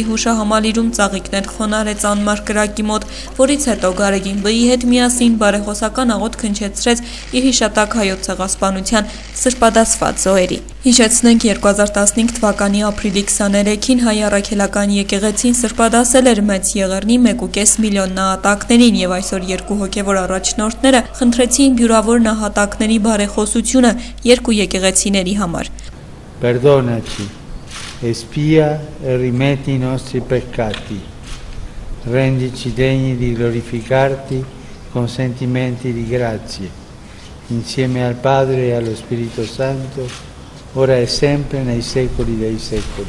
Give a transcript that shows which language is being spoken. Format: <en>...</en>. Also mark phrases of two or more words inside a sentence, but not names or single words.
<hy>հուշահամալիրում ծաղիկներ խոնարհեց անմար կրակի մոտ, որից հետո Գարեգին Բ-ի հետ միասին բարեխոսական աղոթք հնչեցրեց իր հիշատակ հայոց ցեղասպանության սրբադասված զոհերի։ Հիշեցնենք 2015 թվականի ապրիլի 23-ին հայ առաքելական եկեղեցին սրբադասել էր Մեծ Եղեռնի 1.5 միլիոն նահատակներին եւ այսօր երկու հոգեվոր առաջնորդները խնդրեցին բյուրավոր նահատակների բարեխոսությունը երկու եկեղեցիների համար։</hy> <it>Perdonaci, espia e rimetti i nostri peccati, rendici degni di glorificarti con sentimenti di grazie, insieme al Padre e allo Spirito Santo, ora e sempre nei secoli dei secoli.</it>